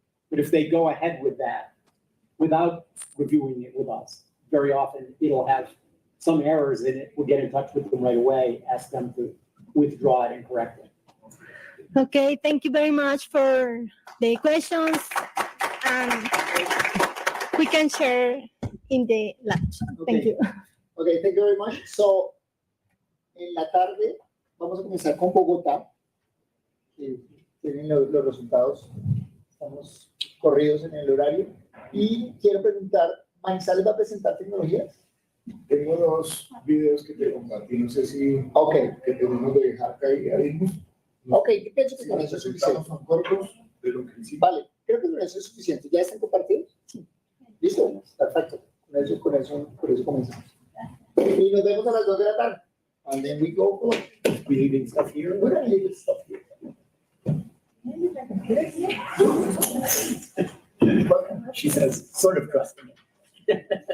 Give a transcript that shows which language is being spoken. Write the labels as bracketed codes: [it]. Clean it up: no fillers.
[en] But if they go ahead with that without reviewing it with us, very often it'll have some errors in it. We'll get in touch with them right away, ask them to withdraw it and correct it. Okay, thank you very much for the questions. We can share in the lunch. Thank you. Okay, thank you very much. So, [es] en la tarde vamos a comenzar con Bogotá. Tienen los resultados. Estamos corridos en el horario. Y quiero preguntar, ¿Manizales va a presentar tecnologías? Tengo dos videos que te compartí, no sé si que tenemos de dejar caer ahí. Ok, pienso que con eso es suficiente. Son cortos, pero que sí. Vale, creo que con eso es suficiente. ¿Ya están compartidos? Sí. ¿Listo? Perfecto. Con eso comenzamos. Y nos vemos a las 2 de la tarde. [en] And then we go for We leaving stuff here. we're gonna leave this stuff here. She says, sort of trusting it.